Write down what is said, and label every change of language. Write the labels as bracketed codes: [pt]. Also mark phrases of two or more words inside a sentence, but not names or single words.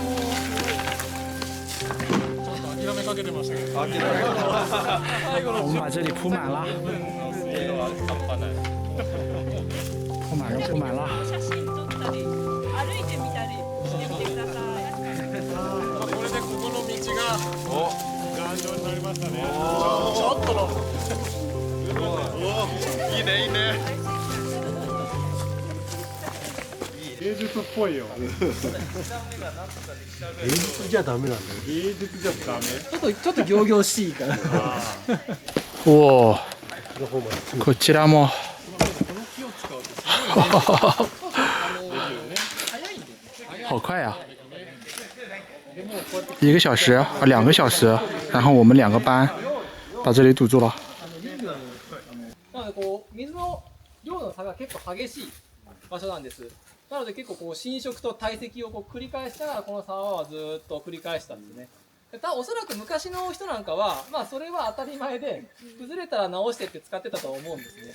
[ja] 諦めかけてましたけど。 [zh] 我们把这里铺满了。铺满了，铺满了。 [ja] 写真撮ったり歩いてみたりしてみてください。これでここの道が頑丈になりましたね。ちょっとの。いいねいいね。芸術っぽいよ。芸術じゃダメなんだよ。芸術じゃダメ。ちょっと仰々しいから。おお。こちらも。 [zh] 好快呀！1个小时，2个小时，然后我们2个班把这里堵住了。 [ja] なのでこう水の量の差が結構激しい場所なんです。なので結構こう浸食と堆積をこう繰り返しながらこの沢はずっと繰り返したんですね。おそらく昔の人なんかは、それは当たり前で崩れたら直してって使ってたと思うんですね。